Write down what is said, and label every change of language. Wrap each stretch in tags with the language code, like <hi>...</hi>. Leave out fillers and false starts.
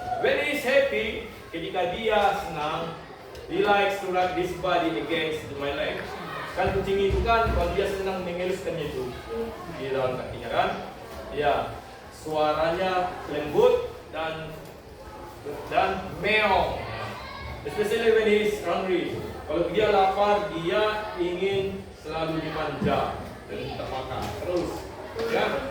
<en>When he is happy,</en> <id>ketika dia senang,</id> <en>he likes to rub his body against my leg.</en> <id>Kan kucing itu kan kalau dia senang mengeluskannya itu di dalam kakinya kan, ya suaranya lembut dan meong.</id> <en>Especially when he is hungry.</en> <id>Kalau dia lapar, dia ingin selalu dimanja dan minta makan terus. Ya.</id>